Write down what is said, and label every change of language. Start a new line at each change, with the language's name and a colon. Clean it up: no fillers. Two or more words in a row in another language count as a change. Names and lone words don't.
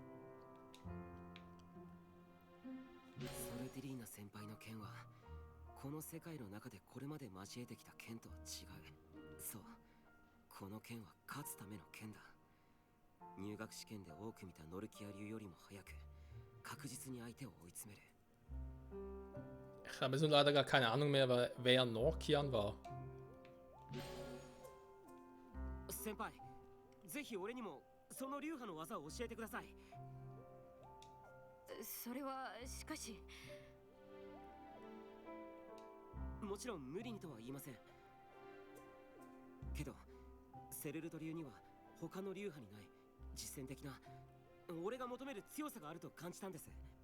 Japanese: ソルテリーナ先輩の剣はこの世界の中でこれまで交えてきた剣とは違う。そう、この剣は勝つための剣だ。入学試験で多く見たノルキア流よりも早く確実に相手を追い詰める。
German: Ich habe jetzt nur leider gar keine Ahnung mehr, wer Norkian war.
Japanese: 先輩、ぜひ俺にもその流派の技を教えてください。それはしかし。もちろん無理にとは言いませんけど、セルルト流には他の流派にない実践的な俺が求める強さがあると感じたんです。